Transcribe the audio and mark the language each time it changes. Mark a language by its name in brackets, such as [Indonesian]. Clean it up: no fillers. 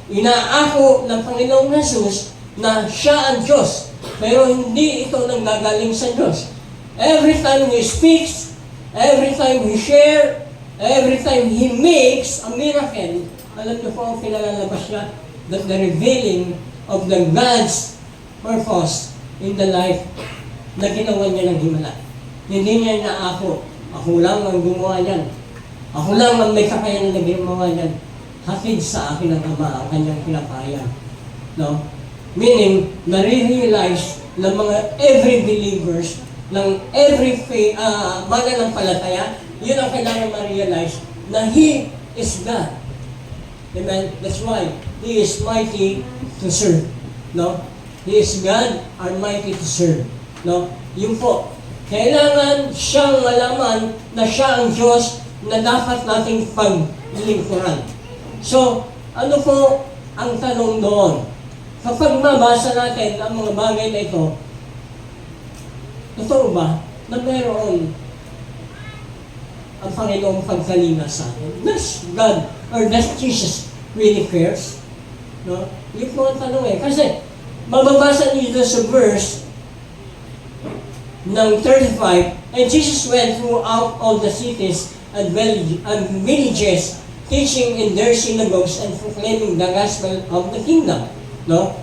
[Filipino] Inaako ng Panginoong Jesus na siya ang Diyos, pero hindi ito nanggagaling sa Diyos. [English] Every time He speaks, every time He share, every time He makes a miracle, [Filipino] alam niyo po ang pinalalabas niya, [English] that the revealing of the God's purpose in the life [Filipino] na ginawa niya ng himala. Hindi niya inaako, ako lang ang gumawa niyan. Ako lang ang may kakayanan na gumawa niyan. Hatid sa akin ng Ama ang kanyang pinapayan. No? Meaning, nare-realize ng mga every believers, ng every mananampalataya, yun ang kailangan ma-realize na [English] He is God. [Filipino] Amen? [English] That's why He is mighty to serve. No? He is God, mighty to serve. [Filipino] No? Yun po. Kailangan siyang malaman na siya ang Diyos na dapat nating paglingkuran. So, ano po ang tanong doon? Kapag mabasa natin ang mga bagay na ito, totoo ba na meron ang Panginoong pagkalinga sa atin? [English] Does God or does Jesus really cares? No? [Filipino] Yun po ang tanong eh. Kasi, mababasa niyo sa verse ng 35, [English] and Jesus went throughout all the cities and villages, teaching in their synagogues and proclaiming the gospel of the kingdom. No?